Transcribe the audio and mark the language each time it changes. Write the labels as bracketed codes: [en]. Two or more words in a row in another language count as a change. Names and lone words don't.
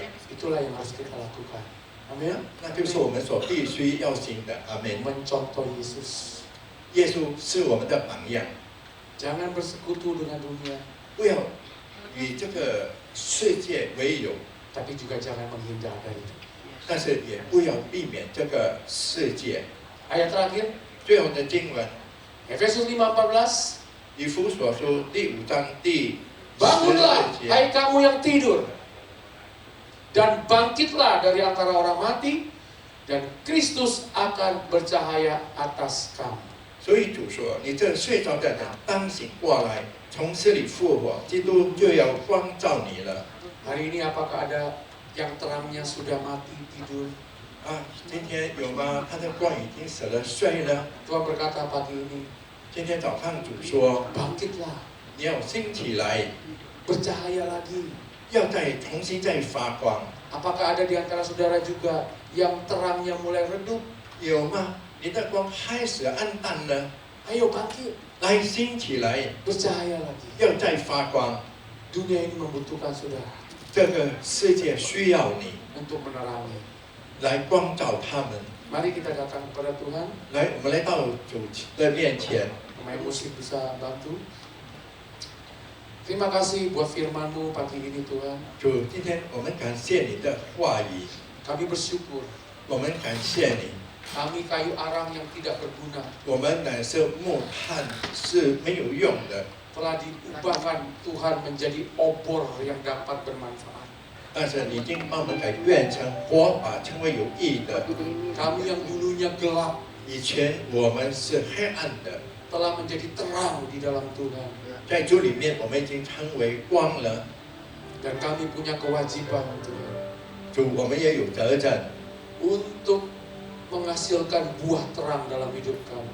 [id] Itulah yang harus kita lakukan. Amin. [zh] 那就是我们所必须要行的。阿门。 [id] Mencontoh Yesus. [zh] 耶稣是我们的榜样， [id] Jangan bersekutu dengan dunia, [zh] 不要与这个世界为友， [id] tapi juga jangan menghindar dari itu. [zh] 但是也不要避免这个世界。 [id] Ayat terakhir, [zh] 最后的经文， [id] Efesus 5:14. [zh] 以弗所书第5章第 [id] Bangunlah, [zh] 12节。 [id] hai kamu yang tidur, dan bangkitlah dari antara orang mati, dan Kristus akan bercahaya atas kamu. [zh] 所以主说：“你这睡着的人，当醒过来，从死里复活，基督就要光照你了。 [id] Hari ini apakah ada yang terangnya sudah mati tidur? ” [zh] 今天有吗？他的光已经死了，睡了。 [id] Tuhan berkata pagi ini, [zh] 今天早上主说 [id] bangkitlah,：“ [zh] 你要兴起来， [id] bercahaya lagi. [zh] 要重新再发光。 [id] Apakah ada di antara saudara juga yang terangnya mulai redup? [zh] 有吗？你的光开始暗淡了， [id] Ayo bangkit, [zh] 来兴起来， [id] bercahaya lagi. [zh] 要再发光。 [id] Dunia ini membutuhkan saudara [zh] 这个世界需要你 [id] untuk menerangi. [zh] 来光照他们。 [id] Mari kita datang kepada Tuhan. [zh] 来，我们来到主的面前。 [id] Pemain musik bisa bantu. Terima kasih buat firman-Mu pagi ini Tuhan. [zh] 主，今天我们感谢你的话语， [id] Kami bersyukur [zh] 我们感谢你。 [id] kami kayu arang yang tidak berguna [zh] 我们乃是木炭，是没有用的， [id] telah diubahkan Tuhan menjadi obor yang dapat bermanfaat. [zh] 但是你已经把我们改变成火把，成为有益的。 [id] Kami yang dulunya gelap [zh] 以前我们是黑暗的， [id] telah menjadi terang di dalam Tuhan. [zh] 在主里面我们已经成为光了。 [id] Dan kami punya kewajiban Tuhan [zh] 主，我们也有责任， [id] untuk menghasilkan buah terang dalam hidup kami.